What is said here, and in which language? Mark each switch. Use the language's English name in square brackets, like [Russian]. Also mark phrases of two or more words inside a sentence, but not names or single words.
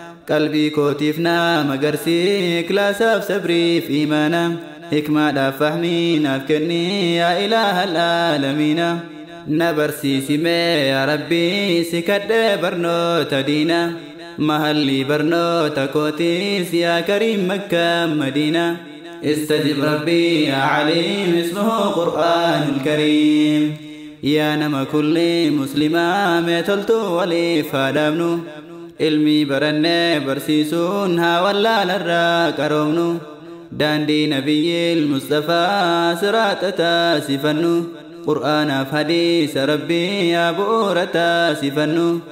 [Oromo] Qalbii kootiif naam agarsi ikilaasaaf sabriif imaana. Hikmaadhaaf fahmii naaf kenni [Arabic] يا إله العالمين. [Oromo] Na barsiisi mee yaa Rabbi si kadhee barnoota diina. Mahallii barnoota kootiis yaa Kariim Makka Madiina. [Arabic] استجب ربي يا عليم اسمه قرآن الكريم. [Oromo] Yaa nama kulli muslimaa mee toltu waliif haa dhaabnu. Ilmii barannee barsiisuun haa wallaalarraa qaroomnu. Daandii Nabiyyil Mustafaa siraata taasifannu. Qur'aanaaf hadiisa Rabbii yaa bu'uura taasifannu.